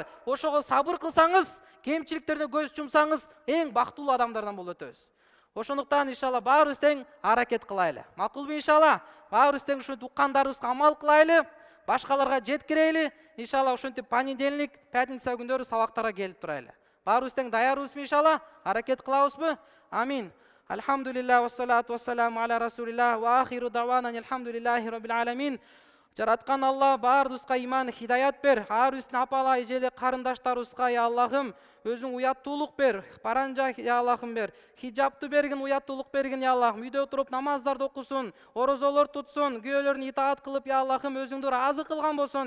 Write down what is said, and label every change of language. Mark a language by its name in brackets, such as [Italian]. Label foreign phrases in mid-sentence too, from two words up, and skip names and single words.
[Kyrgyz] Ошого сабыр кылсаңыз, кемчиликтерине көз жумсаңыз, эң бактылуу адамдардан болуп өтөбүз. Ошондуктан иншалла баарыбыз тең аракет кылайлы. Макулбу иншалла? Баарыбыз тең ушу уккандарыбызга амал кылайлы, башкаларга жеткирели. Иншалла ошентип [Russian] понедельник, пятница [Kyrgyz] күндөрү сабактарга келип турайлы. Баарыбыз тең даярбызбы иншалла? Аракет кылабызбы? Амин. [Arabic] الحمد لله والصلاة والسلام على رسول الله وآخر دعوانا الحمد لله رب العالمين. [Kyrgyz] Жараткан Алла баарыбызга иман, хидаят бер. Ар биздин апала, эжеле карындаштарыбызга я Аллахым өзүң уяттуулук бер. Паранжа я Аллахым бер. Хижапты бергин, уяттуулук бергин я Аллахым. Үйдө отуруп намаздарды окусун, орозолор тутсун, күйөөлөрүнө итаат кылып я Аллахым өзүңдү ыраазы кылган болсун.